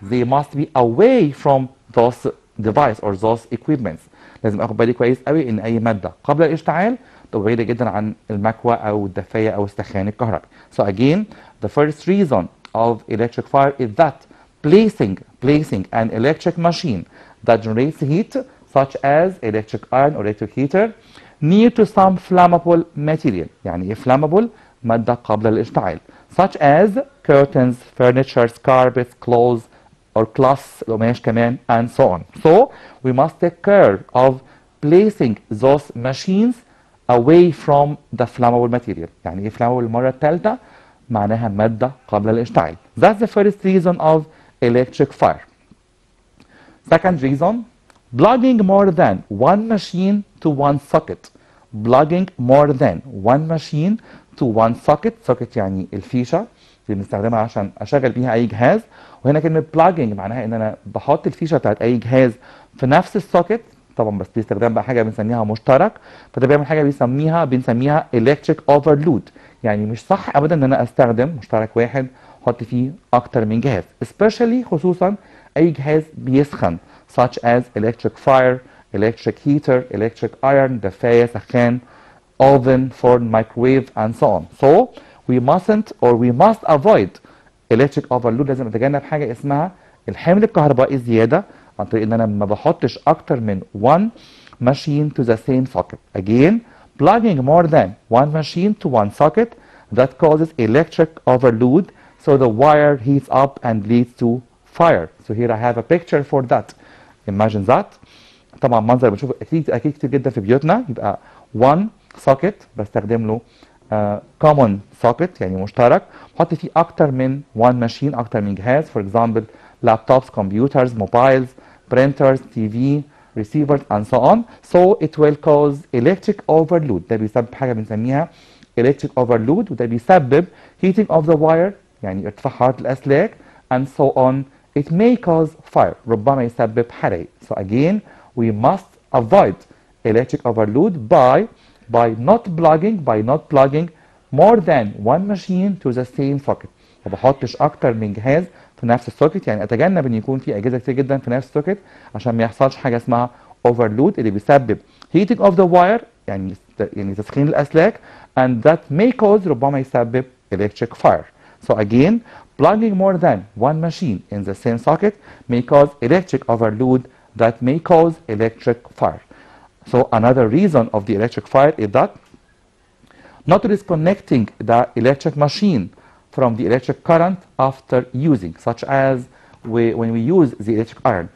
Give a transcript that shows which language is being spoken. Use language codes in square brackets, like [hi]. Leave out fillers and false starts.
[en] They must be away from those device or those equipments. [ar] لازم اخد بالي كويس قوي ان اي ماده قبل الاشتعال تبقى بعيده جدا عن المكوى او الدفايه او السخان الكهربي. [en] So again, the first reason of electric fire is that placing an electric machine that generates heat, such as electric iron or electric heater, near to some flammable material. [ar] يعني ايه flammable؟ ماده قبل الاشتعال. [en] Such as curtains, furniture, carpets, clothes, or cloths [ar] القماش كمان, [en] and so on. So we must take care of placing those machines away from the flammable material. [ar] يعني ايه flammable المرة الثالثة؟ معناها مادة قبل الاشتعال. [en] That's the first reason of electric fire. Second reason, plugging more than one machine to one socket. Plugging more than one machine to one socket. [ar] Socket يعني الفيشة اللي بنستخدمها عشان اشغل بيها اي جهاز. وهنا كلمة plugging معناها ان انا بحط الفيشة بتاعت اي جهاز في نفس السوكت طبعا بس باستخدام بقى حاجه بنسميها مشترك، فده بيعمل حاجه بنسميها electric overload. يعني مش صح ابدا ان انا استخدم مشترك واحد احط فيه اكتر من جهاز، [en] especially [ar] خصوصا اي جهاز بيسخن [en] such as electric fire, electric heater, electric iron، [ar] دفايه، سخان، [en] oven, forn, microwave and so on. So we mustn't or we must avoid electric overload. [ar] لازم اتجنب حاجه اسمها الحمل الكهربائي الزياده عن طريق ان انا ما بحطش اكتر من [en] one machine to the same socket. Again, plugging more than one machine to one socket that causes electric overload, so the wire heats up and leads to fire. So here I have a picture for that. Imagine that. [ar] طبعا منظر بنشوفه اكيد كتير جدا في بيوتنا. يبقى [en] one socket [ar] بستخدم له common socket يعني مشترك، بحط فيه اكتر من [en] one machine، [ar] اكتر من جهاز. [en] For example laptops, computers, mobiles, printers, TV, receivers and so on. So it will cause electric overload. [ar] ده بيسبب حاجه بنسميها electric overload، وده بيسبب [en] heating of the wire [ar] يعني ارتفاع حراره الاسلاك [en] and so on. It may cause fire. [ar] ربما يسبب حرائق. [en] So again we must avoid electric overload by not plugging more than one machine to the same socket. [ar] ما بحطش اكتر من جهاز في نفس السوكت، يعني اتجنب ان يكون في اجهزه كتير جدا في نفس السوكت عشان ما يحصلش حاجه اسمها overload اللي بيسبب [en] heating of the wire [ar] يعني تسخين الاسلاك [en] and that may cause [ar] ربما يسبب electric fire. [en] So again, plugging more than one machine in the same socket may cause electric overload that may cause electric fire. So another reason of the electric fire is that not disconnecting the electric machine from the electric current after using, such as when we use the electric iron.